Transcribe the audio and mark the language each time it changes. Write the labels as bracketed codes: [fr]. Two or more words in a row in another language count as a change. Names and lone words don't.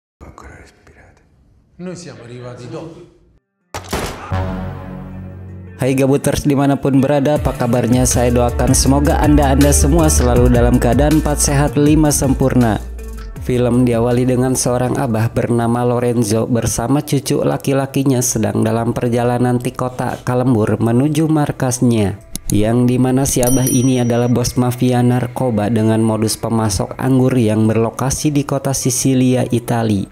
[it] Ancora respirate. Noi siamo arrivati dopo. [id] Hai Gabuters dimanapun berada, apa kabarnya? Saya doakan semoga anda semua selalu dalam keadaan 4 sehat 5 sempurna. Film diawali dengan seorang abah bernama Lorenzo bersama cucu laki-lakinya sedang dalam perjalanan di kota Kalembur menuju markasnya, yang dimana si abah ini adalah bos mafia narkoba dengan modus pemasok anggur yang berlokasi di kota Sisilia, Italia.